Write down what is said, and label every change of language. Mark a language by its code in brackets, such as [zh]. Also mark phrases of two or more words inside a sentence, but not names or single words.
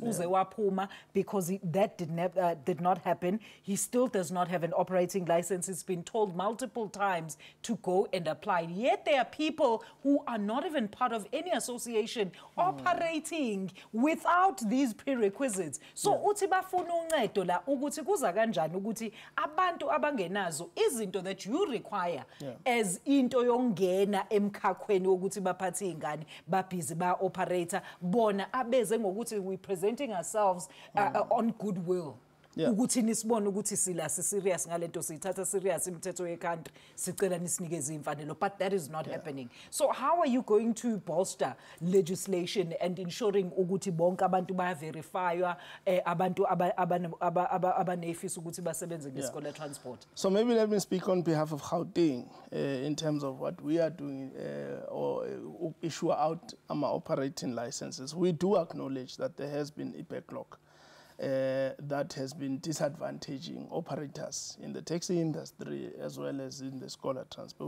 [en] Uzewa Puma, because that did not happen. He still does not have an operating license. It's been told multiple times to go and apply. Yet there are people who are not even part of any association operating without these prerequisites. [zu] So uthi bafuna uncedo la ukuthi kuza kanjani ukuthi abantu abangenazo izinto [en] that you require [zu] as into yongena emkhakhweni wokuthi baphathe ingane babhizi ba operator bona abeze ngokuthi [en] we presenting ourselves on goodwill. [zu] Ukuthi nisibone ukuthi sila serious ngalento sithatha serious imithetho yecountry sicela nisinikeze imfanelo, [en] but that is not happening. So how are you going to bolster legislation and ensuring [zu] ukuthi bonke abantu baya verifywa abantu abanefisa ukuthi basebenze ngeScholar Transport? [en] So maybe let me speak on behalf of Gauteng in terms of what we are doing or issue out our operating licenses. We do acknowledge that there has been a backlog that has been disadvantaging operators in the taxi industry as well as in the scholar transport.